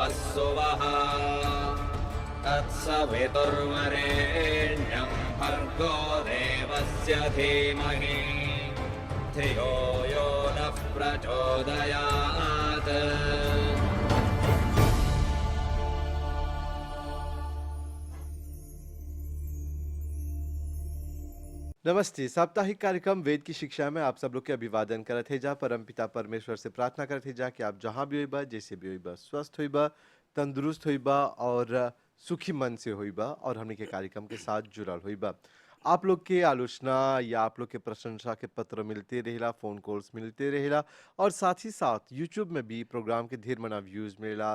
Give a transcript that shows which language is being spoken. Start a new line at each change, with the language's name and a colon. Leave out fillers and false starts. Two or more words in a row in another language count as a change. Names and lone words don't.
Sanskrit: सुवः तत्सवितुर्वरेण्यं भर्गो देवस्य धीमहि धियो यो नः प्रचोदयात्।
Bhojpuri: नमस्ते। साप्ताहिक कार्यक्रम वेद की शिक्षा में आप सब लोग के अभिवादन करत है जा। परमपिता परमेश्वर से प्रार्थना करत है जा कि आप जहाँ भी होइबा, जैसे भी होइबा, स्वस्थ होइबा, तंदुरुस्त होइबा और सुखी मन से होइबा और हमने के कार्यक्रम के साथ जुड़ल होइबा। आप लोग के आलोचना या आप लोग के प्रशंसा के पत्र मिलते रहेला,
English: phone calls
Bhojpuri: मिलते रहेला और साथ ही साथ यूट्यूब में भी प्रोग्राम के ढेर मना व्यूज मिलेला।